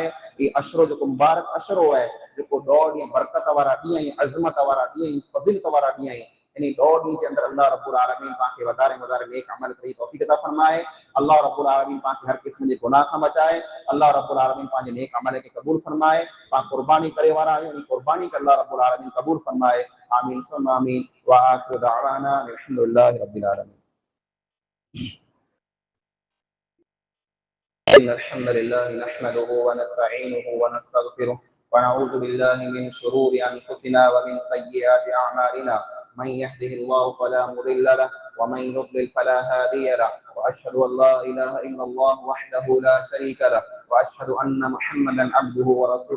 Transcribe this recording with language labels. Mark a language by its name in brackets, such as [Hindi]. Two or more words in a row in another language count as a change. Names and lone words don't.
[Sindhi] ये अशरो जो मुबारक अशरो है, जेको 2 ॾींहं बरकत वारा ॾींहं ऐं अज़मत वारा ॾींहं ऐं फ़ज़ीलत वारा ॾींहं आहिनि। इन 2 ॾींहं जे अंदरि [Arabic] الله رب العالمين [Sindhi] पाण खे वधारे वधारे नेक अमल करे तौफ़ीक़ अता फरमाए। [Arabic] الله رب العالمين [Sindhi] पाण खे हर क़िस्म जे गुनाह खां बचाए। [Arabic] الله رب العالمين [Sindhi] पंहिंजे नेक अमल खे क़बूल फरमाए। पाण कुर्बानी करे वारा आहियूं, इन कुर्बानी खे [Arabic] الله رب العالمين [Sindhi] क़बूल फरमाए। [Arabic] آمين ثم آمين وآخر دعوانا الحمد لله رب العالمين. إن الحمد لله نحمده ونستعينه ونستغفره ونعوذ بالله من شرور أنفسنا ومن سيئات أعمالنا، من يهده الله فلا مضل له ومن يضلل فلا هادي له، وأشهد أن لا إله إلا الله وحده لا شريك له، وأشهد أن محمدا عبده ورسوله.